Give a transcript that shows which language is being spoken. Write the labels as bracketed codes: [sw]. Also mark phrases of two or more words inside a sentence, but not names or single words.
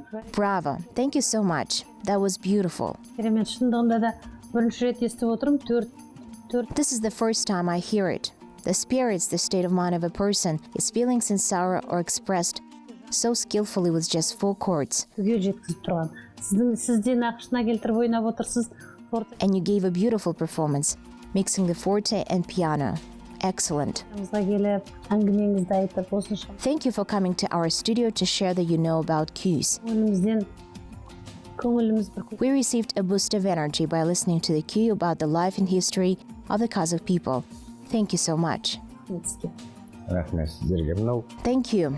[en] Bravo. Thank you so much. That was beautiful. [kk] Керемет, шындығында да бірінші рет естіп отырмын, төрт. [en] This is the first time I hear it. The spirits, the state of mind of a person, his feelings in sorrow are expressed so skillfully with just 4 chords. [kk] Түге жеткізіп тұрған. Сізде нақышына келтіріп ойнап отырсыз. [en] And you gave a beautiful performance, mixing the forte and piano. Excellent. [kk] Келіп, әңгімеңізді айтып, осынша. [en] Thank you for coming to our studio to share that you know about cues. We received a boost of energy by listening to the cue about the life and history of the Kazakh people. Thank you so much. Thank you.